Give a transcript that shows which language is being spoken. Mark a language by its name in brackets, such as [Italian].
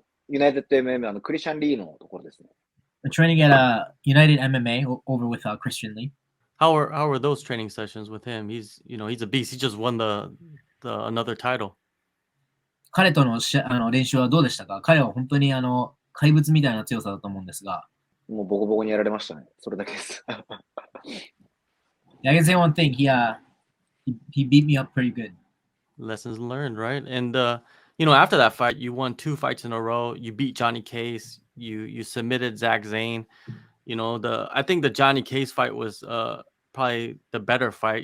[Japanese] ユナイテッド MMA、クリスチャン・リーのところですね。 [English] Training at United MMA over with Christian Lee. How were those training sessions with him? He's a beast. He just won the another title. [Japanese] 彼との練習はどうでしたか？彼は本当に怪物みたいな強さだと思うんですが。もうボコボコにやられましたね。それだけです。 [English] I can say one thing. He beat me up pretty good. Lessons learned, right? And after that fight, you won 2 fights in a row. You beat Johnny Case. You submitted Zach Zane. I think the Johnny Case fight was probably the better fight.